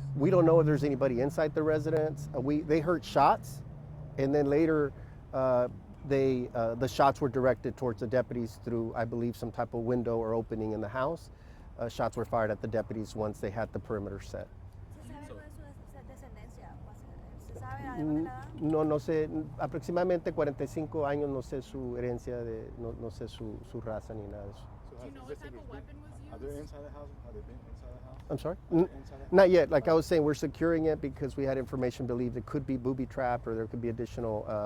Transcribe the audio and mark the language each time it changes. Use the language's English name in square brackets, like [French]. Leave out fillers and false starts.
[English] We don't know if there's anybody inside the residence. They heard shots, and then later the shots were directed towards the deputies through, I believe, some type of window or opening in the house. Shots were fired at the deputies once they had the perimeter set. [Spanish] ¿Se sabe [English] So- [Spanish] cuál es su descendencia? ¿Se sabe además de la edad? No sé, aproximadamente 45 años, no sé su herencia, no sé su raza ni nada de eso. [English] So Do you know what type of weapon was Are used? they inside the house? Have they been inside the house? I'm sorry? Are they inside the house? Not yet. Like I was saying, we're securing it because we had information believed it could be booby trapped, or there could be additional.